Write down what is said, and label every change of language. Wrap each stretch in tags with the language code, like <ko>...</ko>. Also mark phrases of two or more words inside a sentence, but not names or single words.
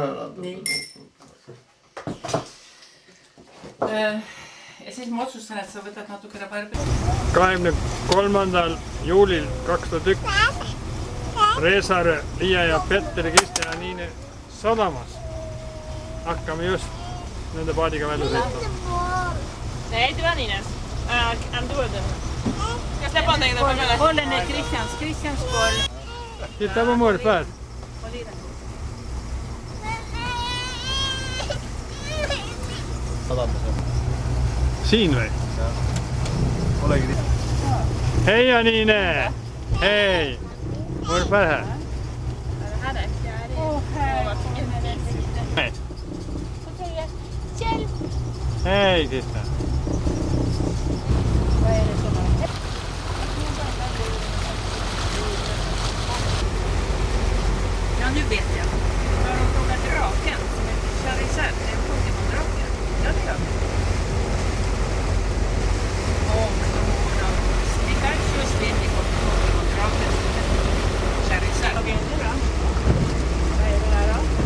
<et>Ja siis ma otsustan, et sa võtad natukene barbi. 23. juulil 2001 Reesaare, Liia ja Petteri, Kristi ja Niine sadamas. Hakkame just nende paadiga välja sõitma.</et> <sv>Nee, det var Nines.</sv> <en>I'm doing them.</en> <sv>Jag släpper inte in den. Bollen är Christians boll. Titta på morfar.</sv> <et>Siin või? Olegi nii. Hei Niine! Hei!</et> <sv>Morfar här. Hej Christian! Ja, nu vet jag. Har de frågat draken som heter Charizard? Det är en Pokémon-drake. Ja, det gör vi. Pikachu springer på Pokémon-draken som heter Charizard. Vad är det då? Vad är det där då?</sv>